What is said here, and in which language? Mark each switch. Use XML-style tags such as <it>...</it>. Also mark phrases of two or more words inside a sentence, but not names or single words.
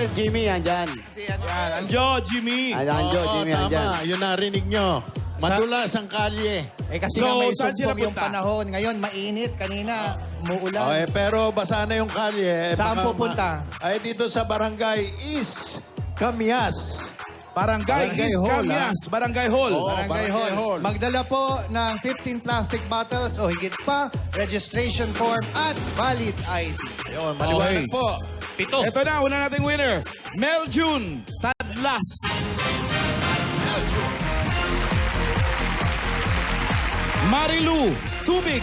<tl>Jimmy, andyan. Yan, Anjo, Jimmy. Anjo, Jimmy, andyan. Yun narinig nyo. Madulas ang kalye. Eh kasi So, nga may saan sila sumpog yung punta? panahon. Ngayon, mainit. Kanina, umuulan. Pero basa na yung kalye. Saan Baka pupunta? Ay, dito sa barangay East Camias. Barangay Barangay East Hall, Camias. Barangay Hall. Barangay Hall. Magdala po ng 15</tl> <en>plastic bottles</en> <tl>o higit pa,</tl> <en>registration form</en> <tl>at</tl> <en>valid ID.</en> <tl>Yun, maliwanag Okay. po. 7. Ito na, una nating winner. Mel June Tadlas. Marilu Tubig.</tl>